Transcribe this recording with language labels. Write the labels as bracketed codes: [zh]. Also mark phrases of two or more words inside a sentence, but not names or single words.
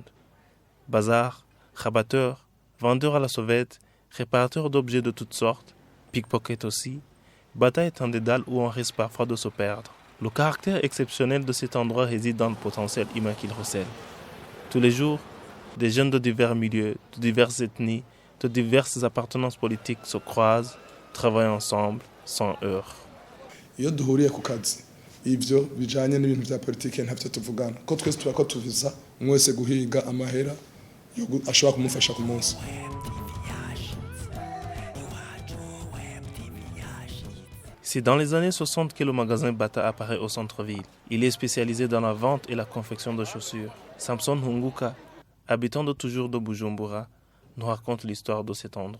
[fr] Bazar, rabatteurs, vendeurs à la sauvette, réparateurs d'objets de toutes sortes, pickpocket aussi, Bata est un dédale où on risque parfois de se perdre. Le caractère exceptionnel de cet endroit réside dans le potentiel humain qu'il recèle. Tous les jours, des jeunes de divers milieux, de diverses ethnies, de diverses appartenances politiques se croisent, travaillent ensemble, sans heurts. [rn] Iyo duhuriye ku kazi ivyo bijanye n'ibintu bya politike ntavyo tuvugana ko twese turako tuviza mwese guhiga amahera ashobora kumufasha ku munsi. [fr] C'est dans les années 60 que le magasin Bata apparaît au centre-ville. Il est spécialisé dans la vente et la confection de chaussures. Samson Hunguka, habitant de toujours de Bujumbura, nous raconte l'histoire de cet endroit.